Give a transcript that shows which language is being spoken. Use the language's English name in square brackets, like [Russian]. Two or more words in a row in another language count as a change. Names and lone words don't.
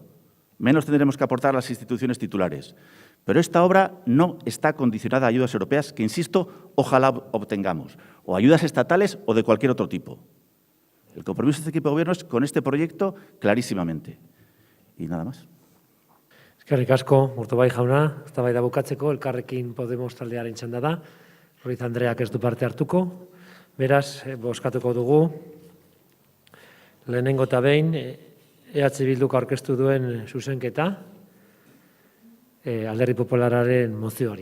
[Spanish] Menos tendremos que aportar a las instituciones titulares. Pero esta obra no está condicionada a ayudas europeas que, insisto, ojalá obtengamos. O ayudas estatales o de cualquier otro tipo. El compromiso de este equipo de gobierno es con este proyecto clarísimamente. Y nada más. [Basque] Eskerrik asko, Urtubay jauna, eztabaida bukatzeko Elkarrekin Podemos taldearen txanda da. Ruiz Andreak ez du parte hartuko. Beraz, bozkatuko dugu. Lehenengo eta behin, EH Bilduk aurkeztu duen zuzenketa, Alderdi Popularraren mozioari.